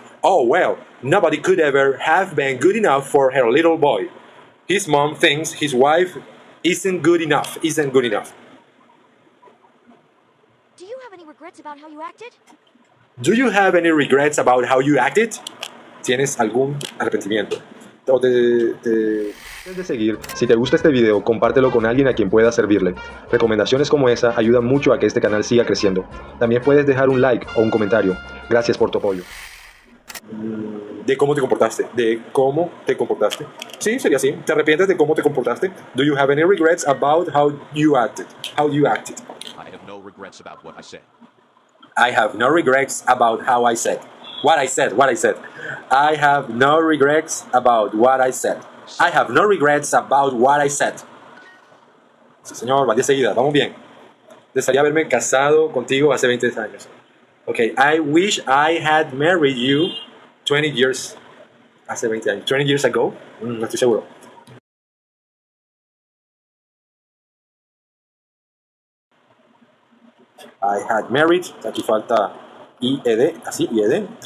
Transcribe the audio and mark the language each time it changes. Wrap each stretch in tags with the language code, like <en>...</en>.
<en>Oh well, nobody could ever have been good enough for her little boy. His mom thinks his wife isn't good enough. Isn't good enough. Do you have any regrets about how you acted? Do you have any regrets about how you acted?</en> <es>¿Tienes algún arrepentimiento? O Antes de seguir, si te gusta este video, compártelo con alguien a quien pueda servirle. Recomendaciones como esa ayudan mucho a que este canal siga creciendo. También puedes dejar un like o un comentario. Gracias por tu apoyo. ¿De cómo te comportaste? ¿De cómo te comportaste? Sí, sería así. ¿Te arrepientes de cómo te comportaste?</es> <en>Do you have any regrets about how you acted? How you acted? I have no regrets about what I said. I have no regrets about how I said. What I said. I have no regrets about what I said. I have no regrets about what I said.</en> <es>Sí, señor, va 10 seguidas, vamos bien. Desearía haberme casado contigo hace 20 años.</es> <en>Ok, I wish I had married you 20 years.</en> <es>Hace 20 años.</es> <en>20 years ago.</en> <es>No estoy seguro.</es> <en>I had married.</en> <es>Aquí falta IED. Así, IED.</es>